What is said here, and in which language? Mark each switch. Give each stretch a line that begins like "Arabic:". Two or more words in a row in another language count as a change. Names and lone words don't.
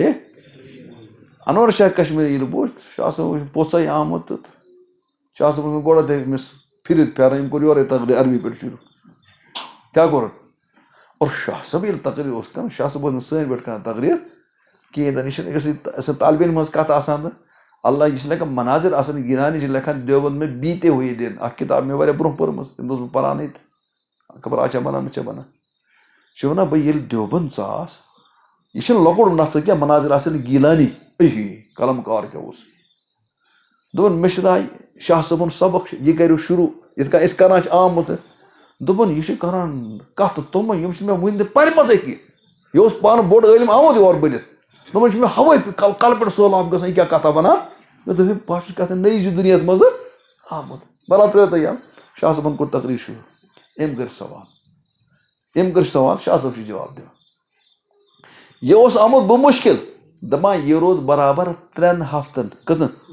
Kashmiri: شاہ کشمیٖری ییٚلہِ بوٗزھ شاہ صٲب وٕچھ پوٚژھَے آمُت تہٕ شاہ صٲب ووٚن گۄڈٕ أمِس پھِرِتھ پھیران أمۍ کوٚر یورَے تقریٖر عربی پٲٹھۍ شروٗع کیٛاہ کوٚرُن اور شاہ صٲب ییٚلہِ تقریٖر اوس کران شاہ صٲب اوس نہٕ سٲنۍ پٲٹھۍ کران تقریٖر کِہیٖنۍ تہِ نہٕ یہِ چھُنہٕ أکِس طالبہِ علمہِ ہٕنٛز کَتھ آسان تہٕ اللہ یہِ چھِ لیکھان مناظر آسان گِنٛدان یہِ چھِ لیکھان دیوبند میں بیٖتے ہوئے دِن اکھ کِتاب مےٚ واریاہ برونٛہہ پٔرمٕژ تٔمۍ اوس بہٕ پرانٕے تہٕ خبر آز چھا بنان نہ چھا بنان یہِ چھُ وَنان بہٕ ییٚلہِ دیوبند ژاس یہِ چھُنہٕ لۄکُٹ نفر کینٛہہ مناظر آسان گیٖلانی قلم کار کیٛاہ اوس دوٚپُن مےٚ چھِ راے شاہ صٲبُن سبق یہِ کٔرِو شروٗع یِتھ کٔنۍ أسۍ کران چھِ آمُت دوٚپُن یہِ چھُ کران کتھ تِمے یِم چھِ مےٚ وٕنہِ تہِ پرِمَژٕے کینٛہہ یہِ اوس پانہٕ بوٚڑ عٲلِم آمُت یور بٔرِتھ دوٚپُن چھِ مےٚ ہوے کلہٕ پٮ۪ٹھ سہلاب گژھان یہِ کیٛاہ کتھا وَنان مےٚ دوٚپ ہے بہٕ چھُس کتھ نٔیِس دُنیاہس منٛز آمُت بہرحال ترٛٲیو تُہۍ یَلہٕ شاہ صٲبن کوٚر تقریٖر شروٗع أمۍ کٔرۍ سوال شاہ صٲب چھُ جواب دِوان یہِ اوس آمُت بہٕ مُشکِل دپان یہِ روٗد برابر 3 ہفتن کٔژن